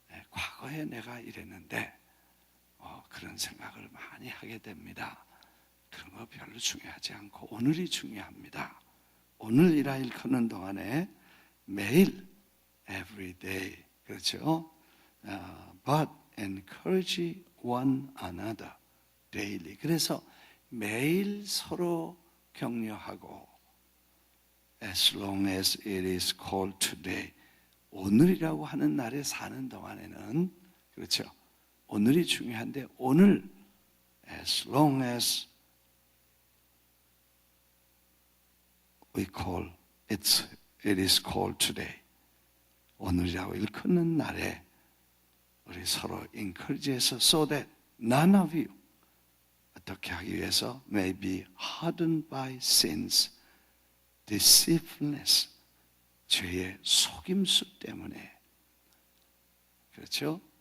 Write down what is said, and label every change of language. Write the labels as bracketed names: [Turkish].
[Korean] 과거에 내가 이랬는데 그런 생각을 많이 하게 됩니다. 그런 거 별로 중요하지 않고 오늘이 중요합니다. 오늘이라 일컫는 동안에 매일 [English] every day [Korean] 그렇죠? [English] But encourage one another daily. [Korean] 그래서 매일 서로 격려하고 [English] as long as it is called today. [Korean] 오늘이라고 하는 날에 사는 동안에는 그렇죠. 오늘이 중요한데 오늘 [English] as long as we call it is called today. [Korean] 오늘이라고 일컫는 날에 우리 서로 encourage해서 [English] so that none of you [Korean] 어떻게 하기 위해서 [English] may be hardened by sins, deceitfulness, [Korean] 죄의 속임수 때문에 그렇죠?